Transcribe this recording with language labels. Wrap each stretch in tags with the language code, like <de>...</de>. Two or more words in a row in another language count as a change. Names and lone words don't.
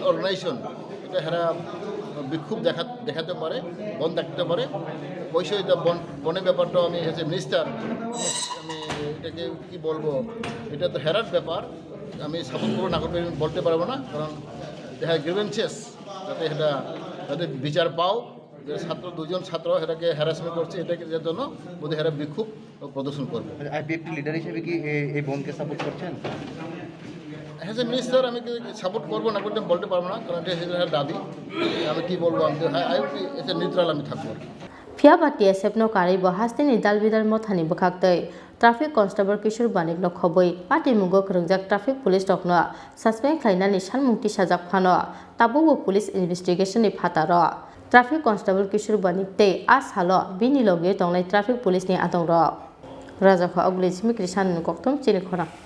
<bn>অর্গানাইজেশন এটা এরা বিক্ষোভ দেখাতে পারে বন্ধ দেখতে পারে অবশ্যই এটা বনের ব্যাপারটাও আমি হচ্ছে মিনিস্টার আমি এটাকে কী বলবো এটা তো হেরার ব্যাপার আমি সাপোর্ট করবো না করবো বলতে পারবো না কারণ দেখা গ্রিভেন্সেস যাতে এটা যাতে বিচার পাও যে দুজন ছাত্র এটাকে হ্যারাসমেন্ট করছে এটাকে এর জন্য বোধহয় এরা বিক্ষোভ প্রদর্শন করবে। আইপিএফটি লিডার হিসেবে কি এই বনকে সাপোর্ট করছেন? হ্যাঁ মিনিস্টার আমি সাপোর্ট করবো না করতে বলতে পারবো না কারণ এটা দাবি আমি কী বলবো আমি এটা নিউট্রাল আমি থাকবো।</bn> <trp>Fiaba TSF no kari bo haste ni dalbidar mothani bukhaktei</trp> <en>traffic constable</en> <trp>Kishor Banik no khoboi party mungo krengjak</trp> <en>traffic police</en> <trp>rokno suspend khlainani sanmungti sajak phano tabubo</trp> <en>police investigation</en> <trp>ni phataro</trp> <en>traffic constable</en> <trp>Kishor Banik tei ashalo bini loge tongnai</trp> <en>traffic police</en> <trp>ni atongrok rajakha ogli simi krisan Koktwma Tini khora</trp>